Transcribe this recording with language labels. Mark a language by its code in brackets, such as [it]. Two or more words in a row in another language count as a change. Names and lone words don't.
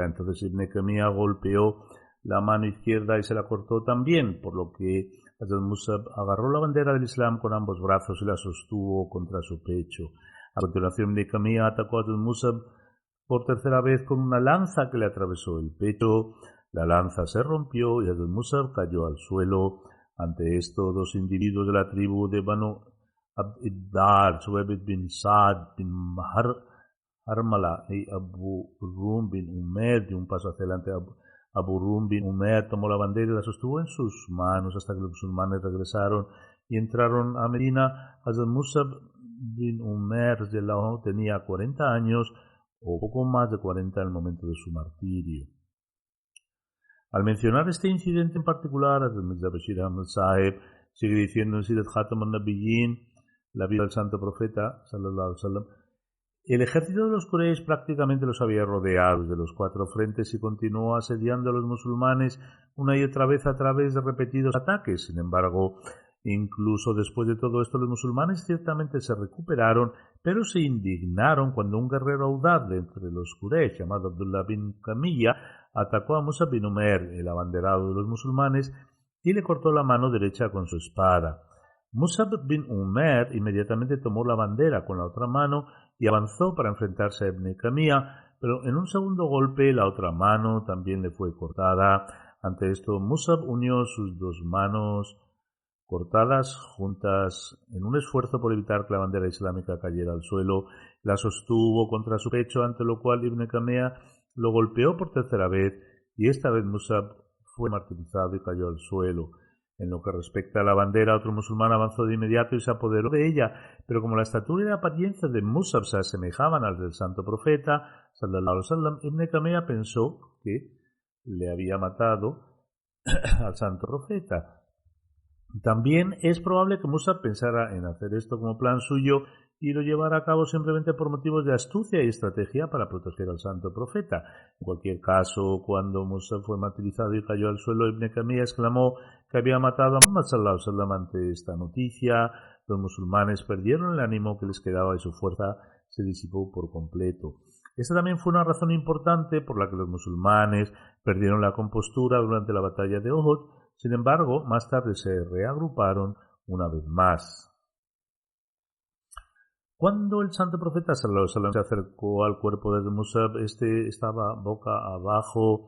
[es] Entonces Ibn Qimā golpeó la mano izquierda y se la cortó también, por lo que Hazrat Musab agarró la bandera del Islam con ambos brazos y la sostuvo contra su pecho. A continuación Ibn Qimā atacó a Hazrat Musab por tercera vez con una lanza que le atravesó el pecho. La lanza se rompió y Hazrat Musab cayó al suelo. Ante esto, dos individuos de la tribu de Banu Abd-Dar, Suwaybit bin Sa'd bin Harmala y Abu Rum bin Umair, de un paso hacia adelante. Abu Rum bin Umair tomó la bandera y la sostuvo en sus manos hasta que los musulmanes regresaron y entraron a Medina. Hazrat Musab bin Umair tenía 40 años o poco más de 40 en el momento de su martirio. Al mencionar este incidente en particular, Hazrat Mirza Bashir Ahmad Sahib sigue diciendo en Sirat Khatam al-Nabiyyin, la vida del santo profeta, [ar] صلى الله عليه وسلم: [es] el ejército de los Quraysh prácticamente los había rodeado desde los 4 frentes y continuó asediando a los musulmanes una y otra vez a través de repetidos ataques. Sin embargo, incluso después de todo esto, los musulmanes ciertamente se recuperaron, pero se indignaron cuando un guerrero audaz de entre los Quraysh, llamado Abdullah bin Kamiyya, atacó a Musab bin Umair, el abanderado de los musulmanes, y le cortó la mano derecha con su espada. Musab bin Umair inmediatamente tomó la bandera con la otra mano y avanzó para enfrentarse a Ibn Qimā, pero en un segundo golpe la otra mano también le fue cortada. Ante esto, Musab unió sus dos manos cortadas juntas en un esfuerzo por evitar que la bandera islámica cayera al suelo. La sostuvo contra su pecho, ante lo cual Ibn Qimā lo golpeó por tercera vez y esta vez Musab fue martirizado y cayó al suelo. En lo que respecta a la bandera, otro musulmán avanzó de inmediato y se apoderó de ella, pero como la estatura y la apariencia de Musab se asemejaban al del santo profeta, [ar] صلى الله عليه وسلم, [es] Ibn Qimā pensó que le había matado al santo profeta. También es probable que Musab pensara en hacer esto como plan suyo y lo llevara a cabo simplemente por motivos de astucia y estrategia para proteger al santo profeta. En cualquier caso, cuando Musab fue martirizado y cayó al suelo, Ibn Qimā exclamó que había matado a Muhammad [ar] صلى الله عليه وسلم. [es] Ante esta noticia, los musulmanes perdieron el ánimo que les quedaba y su fuerza se disipó por completo. Esta también fue una razón importante por la que los musulmanes perdieron la compostura durante la batalla de Uhud. Sin embargo, más tarde se reagruparon una vez más. Cuando el santo profeta [ar] صلى الله عليه وسلم [es] se acercó al cuerpo de Musab, este estaba boca abajo.